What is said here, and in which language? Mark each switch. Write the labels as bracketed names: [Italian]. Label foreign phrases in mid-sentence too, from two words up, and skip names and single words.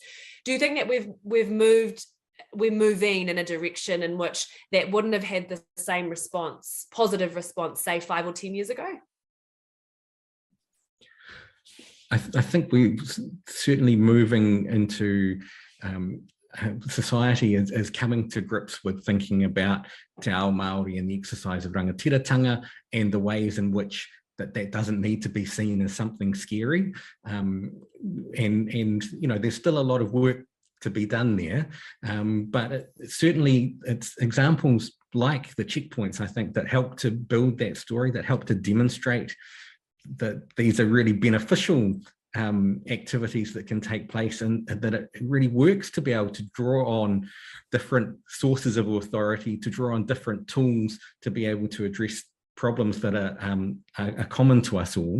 [English] Do you think that we're moving in a direction in which that wouldn't have had the same positive response, say 5 or 10 years ago? I think we're certainly moving into society is coming to grips with thinking about [Māori] te ao Māori [English] and the exercise of rangatiratanga and the ways in which that doesn't need to be seen as something scary. And there's still a lot of work to be done there, but certainly it's examples like the checkpoints, I think, that help to build that story, that help to demonstrate that these are really beneficial activities that can take place, and that it really works to be able to draw on different sources of authority, to draw on different tools to be able to address problems that are common to us all.